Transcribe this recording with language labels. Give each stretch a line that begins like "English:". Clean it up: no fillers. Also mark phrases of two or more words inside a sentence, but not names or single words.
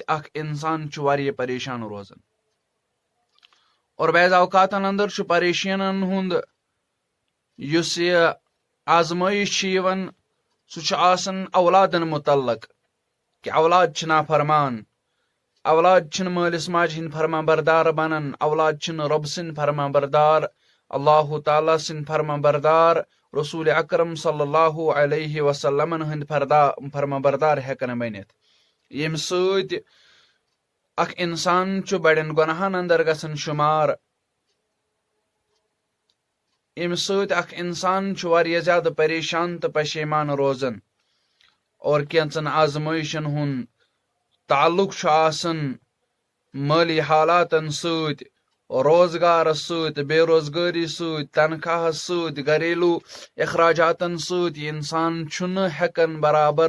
Kashmiri: اخ انسان واریاہ پریشان روزان اور بعض اوقاتن اندر پریشانن ہند یس یہ آزمائش یوان سہ اولادن متعلق کہ اولاد نافرمان اولاد مالس ماج ہند فرما بردار بنان اولاد رب سن فرما بردار اللہ تعالیٰ سن فرما بردار رسول اکرم
Arabic: صلی اللہ علیہ وسلم
Kashmiri: ہند فرما بردار ہیکن بنت یم ست اخ انسان بڑین گناہن اندر گژھان شمار یم ست اخ انسان واریاہ زیادہ پریشان تو پشیمان روزان اور کینچن آزمائشن ہند تعلق مالی حالاتن ست روزگار ست بے روزگاری ست تنخواہ ست گھریلو اخراجاتن ست انسان ہیکن برابر